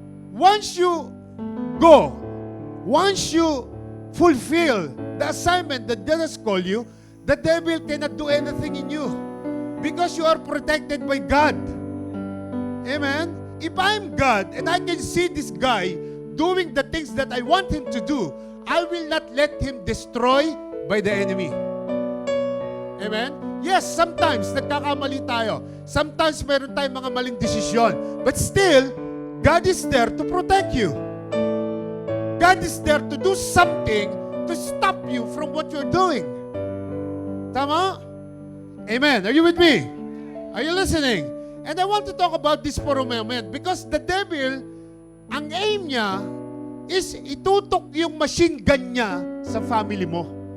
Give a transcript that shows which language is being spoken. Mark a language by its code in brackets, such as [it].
[en] Once you go, once you fulfill the assignment that God has called you, the devil cannot do anything in you because you are protected by God. Amen? If I'm God and I can see this guy doing the things that I want him to do, I will not let him destroy by the enemy. Amen? Yes, sometimes [tl] nagkakamali tayo. Sometimes meron tayong mga maling desisyon. [en] But still, God is there to protect you. God is there to do something to stop you from what you're doing. Tama? Amen. Are you with me? Are you listening? And I want to talk about this for a moment because the devil, [tl] ang aim niya is itutok yung machine gun niya sa family mo.